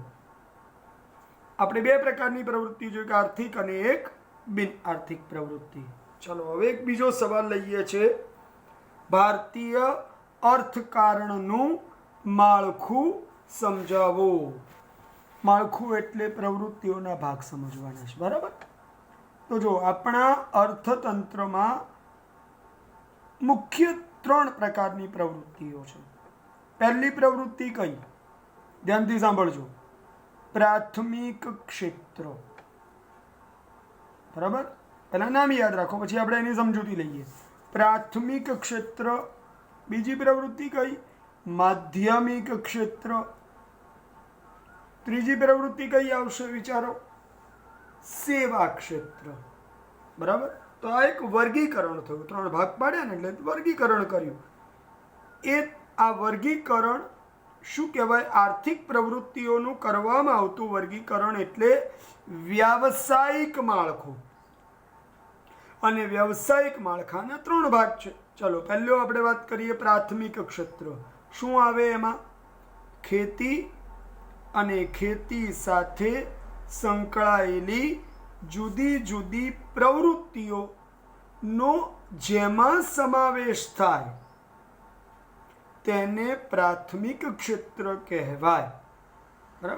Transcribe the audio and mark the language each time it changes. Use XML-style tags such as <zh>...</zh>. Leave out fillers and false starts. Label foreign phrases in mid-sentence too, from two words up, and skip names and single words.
<gu>આપણે બે પ્રકારની પ્રવૃત્તિ જોઈ, એક આર્થિક અને એક બિન આર્થિક પ્રવૃત્તિ। ચલો હવે એક બીજો સવાલ લઈએ છે. ભારતીય અર્થકારણનું માળખું સમજાવો। માળખું એટલે પ્રવૃત્તિઓના ભાગ સમજવાના છે, બરાબર। તો જો આપણા અર્થતંત્રમાં મુખ્ય 3 પ્રકારની પ્રવૃત્તિઓ છે। પહેલી પ્રવૃત્તિ કઈ? ધ્યાનથી સાંભળજો। પ્રાથમિક ક્ષેત્ર, બરાબર। પહેલા નામ યાદ રાખો, પછી આપણે એની સમજૂતી લઈએ। પ્રાથમિક ક્ષેત્ર. બીજી પ્રવૃત્તિ કઈ? માધ્યમિક ક્ષેત્ર। ત્રીજી પ્રવૃત્તિ કઈ આવશે? વિચારો. સેવા ક્ષેત્ર, બરાબર। તો આ એક વર્ગીકરણ થયું. 3 ભાગ પાડ્યા ને એટલે વર્ગીકરણ કર્યું। એ આ વર્ગીકરણ શું કહેવાય? આર્થિક પ્રવૃત્તિઓનું કરવામાં આવતું વર્ગીકરણ એટલે વ્યાવસાયિક માળખું। અને વ્યાવસાયિક માળખાના 3 ભાગ છે। ચલો પહેલો આપણે વાત કરીએ પ્રાથમિક ક્ષેત્ર. શું આવે એમાં? ખેતી અને ખેતી સાથે સંકળાયેલી જુદી જુદી પ્રવૃત્તિઓનો જેમાં સમાવેશ થાય તેને પ્રાથમિક ક્ષેત્ર કહેવાય, બરાબર।</gu>